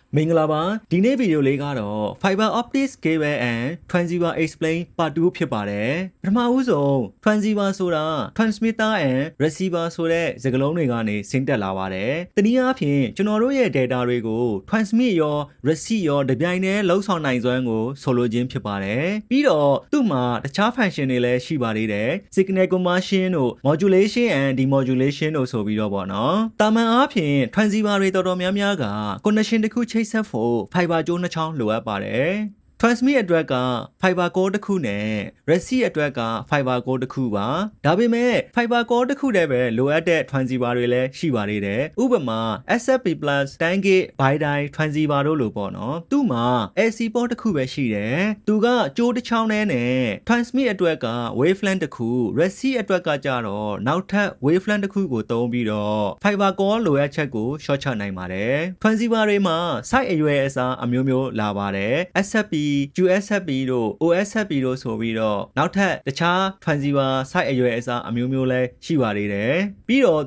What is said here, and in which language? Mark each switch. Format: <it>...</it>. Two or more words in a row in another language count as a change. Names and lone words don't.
<my>မင်္ဂလာပါဒီနေ့ဗီဒီယိုလေးကတော့</my> <en>Fiber Optics Cable and Transceiver Explain Part 2</en> <my>ဖြစ်ပါတယ်ပထမဦးဆုံး Transceiver ဆိုတာ</my> <en>Transmitter and Receiver</en> <my>ဆိုတဲ့စကားလုံးတွေကနေဆင်းသက်လာပါတယ်တနည်းအားဖြင့်ကျွန်တော်တို့ရဲ့ data တွေကို transmit ရော receive ရောတပြိုင်တည်းလှုပ်ဆောင်နိုင်စွမ်း ကိုဆိုလိုခြင်းဖြစ်ပါတယ်ပြီးတော့သူ့မှာတခြား function တွေလည်းရှိပါသေးတယ်</my> <en>signal conversion</en> <my>တို့</my> <en>modulation and demodulation</en> <my>တို့ဆိုပြီးတော့ပေါ့နော်တာမန်အားဖြင့် Transceiver တွေတော်တော်များများက connection တစ်ခုချိတ် ဆက်ဖို့ fiber ကြိုးနှစ်ချောင်းလိုအပ်ပါတယ် transmit အတွက်က</my> <en>fiber core</en> <my>တစ်ခုနဲ့ receive အတွက်က</my> <en>fiber core</en> <my>တစ်ခုပါဒါပေမဲ့</my> <en>fiber core</en> <my>တစ်ခုတည်းပဲလို အပ်တဲ့ transceiver တွေလည်းရှိပါသေးတယ်ဥပမာ SFP+ 10G</my> <en>bi-die transceiver</en> <my>တို့လိုပေါ့နော်သူ့မှာ</my> <en>AC port</en> <my>တစ်ခုပဲ ရှိတယ်သူကကြိုးတစ်ချောင်းနဲ့ transmit အတွက်က wavelength တစ်ခု receive အတွက်ကကြတော့နောက်ထပ် wavelength တစ်ခုကိုသုံးပြီးတော့</my> <en>fiber core</en> <my>လိုအပ်ချက်ကို short ချနိုင်ပါတယ် transceiver တွေမှာ site အရွယ်အစားအမျိုးမျိုးလာပါတယ် SFP QSFP တို့ OSFP တို့ဆိုပြီးတော့နောက်ထပ်တခြား</my> <en>transceiver site</en> <my>အရွယ်အစားအမျိုးမျိုးလည်းရှိပါသေးတယ်ပြီးတော့</my>